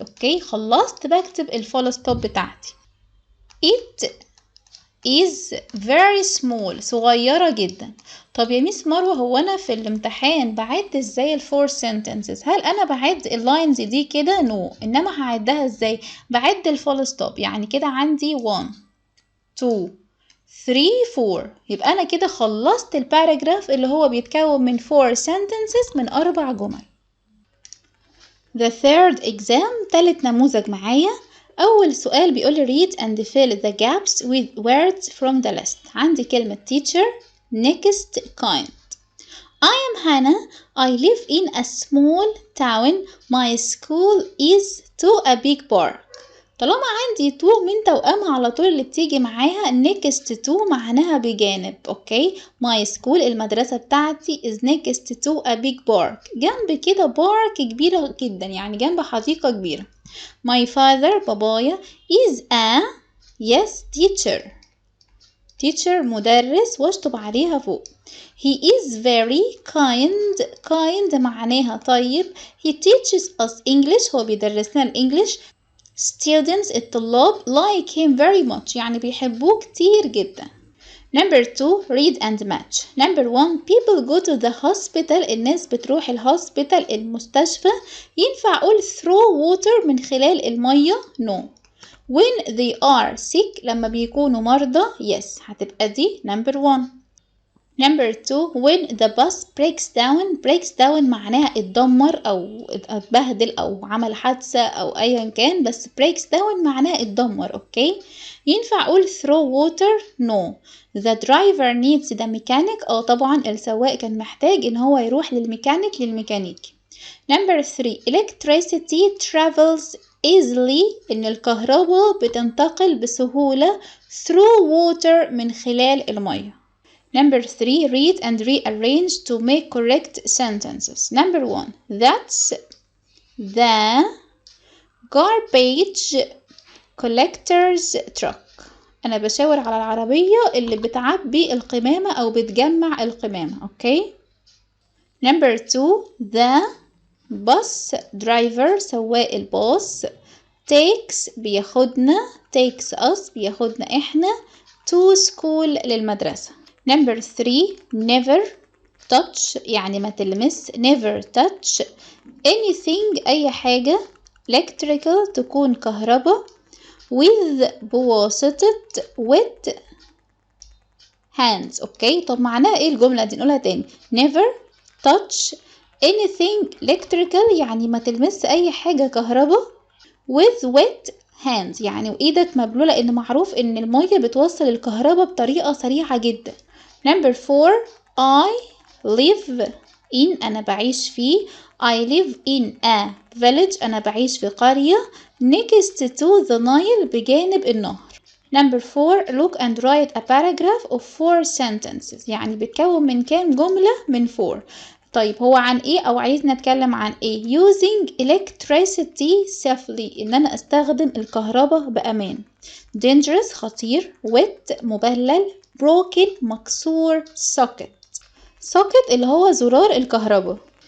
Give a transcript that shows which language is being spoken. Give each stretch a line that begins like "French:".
Arabic: أوكي خلصت بكتب الفول ستوب بتاعتي.
English: it is very small
Arabic: صغيرة جدا. طب يا ميس مروة هو أنا في الامتحان بعد ازاي الفور sentences؟ هل أنا بعد اللاينز دي كده؟ نو إنما هعدها ازاي؟ بعد الفول ستوب. يعني كده عندي 1 2 3 4. يبقى أنا كده خلصت الباراجراف اللي هو بيتكون من 4 sentences من 4 جمل.
English: The third exam
Arabic: تالت نموذج معايا. أول سؤال بيقول
English: read and fill the gaps with words from the list. عندي كلمة teacher next kind. I am Hannah. I live in a small town. My school is to a big park.
Arabic: طالما عندي تو من توأمها على طول اللي بتيجي معاها
English: next to
Arabic: معناها بجانب.
English: okay my school
Arabic: المدرسة بتاعتي
English: is next to a big park.
Arabic: جنب كده بارك كبيرة جدا يعني جنب حديقة كبيرة.
English: My father بابايا is a yes teacher.
Arabic: teacher مدرس واشطب عليها فوق.
English: He is very kind.
Arabic: kind معناها طيب.
English: He teaches us English.
Arabic: هو بيدرسنا الإنجليش.
English: Students الطلاب like him very much
Arabic: يعني بيحبوه كتير جدا.
English: Number 2 read and match. Number 1 people go to the hospital.
Arabic: الناس بتروح الهوسبيتال المستشفى. ينفع أقول
English: through water
Arabic: من خلال المية؟ No.
English: When they are sick
Arabic: لما بيكونوا مرضى
English: yes
Arabic: هتبقى دي
English: number 1. Number 2 when the bus breaks down.
Arabic: breaks down معناها اتدمر أو اتبهدل أو عمل حادثة أو أيا كان بس breaks down معناها اتدمر. أوكي ينفع أقول
English: through water؟
Arabic: No.
English: The driver needs the mechanic.
Arabic: طبعا السواق كان محتاج إن هو يروح للميكانيكي.
English: Number 3 electricity travels easily.
Arabic: إن الكهرباء بتنتقل بسهولة
English: through water
Arabic: من خلال المية.
English: Number 3 read and rearrange to make correct sentences. Number 1 that's the garbage collector's truck.
Arabic: أنا بشاور على العربية اللي بتعبي القمامة أو بتجمع القمامة. أوكي.
English: Number 2 the bus driver
Arabic: سواق الباص
English: takes بياخدنا takes us
Arabic: بياخدنا إحنا
English: to school
Arabic: للمدرسة.
English: Number 3 never touch
Arabic: يعني ما تلمس
English: never touch anything
Arabic: أي حاجة
English: electrical
Arabic: تكون كهرباء
English: with
Arabic: بواسطة
English: with hands.
Arabic: أوكي طب معناها إيه الجملة دي؟ نقولها تاني.
English: never touch anything electrical يعني ما تلمس أي حاجة كهرباء with wet hands
Arabic: يعني وإيدك مبلولة لأن معروف إن المية بتوصل الكهرباء بطريقة سريعة جدا.
English: Number 4 I live in
Arabic: أنا بعيش في
English: I live in a village
Arabic: أنا بعيش في قرية
English: next to the Nile
Arabic: بجانب النهر.
English: Number 4 look and write a paragraph of 4 sentences
Arabic: يعني بتكون من كام جملة من 4. طيب هو عن ايه او عايزنا نتكلم عن ايه؟
English: using electricity safely
Arabic: ان انا استخدم الكهرباء بامان.
English: dangerous
Arabic: خطير.
English: wet
Arabic: مبلل. broken مكسور. socket اللي هو زرار الكهرباء.